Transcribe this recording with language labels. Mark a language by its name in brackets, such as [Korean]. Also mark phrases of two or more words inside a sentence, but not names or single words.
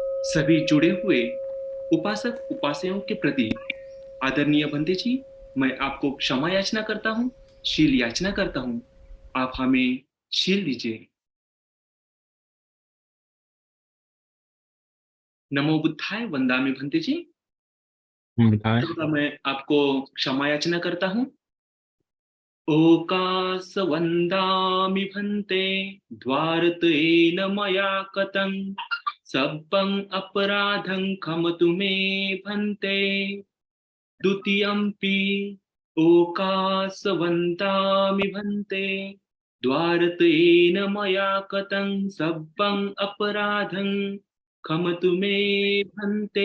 [Hindi] सभी जुड़े हुए उपासक उपासनाओं के प्रति आदरणीय बंदे जी, मैं आपको क्षमा याचना करता हूँ, शील याचना करता हूँ। आप हमें शील दीजिए। [Pali] नमो बुद्धाय वंदामि [Hindi] बंदे जी। बताए। तो मैं आपको क्षमा याचना करता हूँ। [Pali] ओकास वंदामि भन्ते द्वारतेन मया कतं सब्बं अपराधं क्षमतु मे भन्ते। द्वितीयम्पि ओकासवन्तामि भन्ते द्वारतेन मया कतं सब्बं अपराधं क्षमतु मे भन्ते।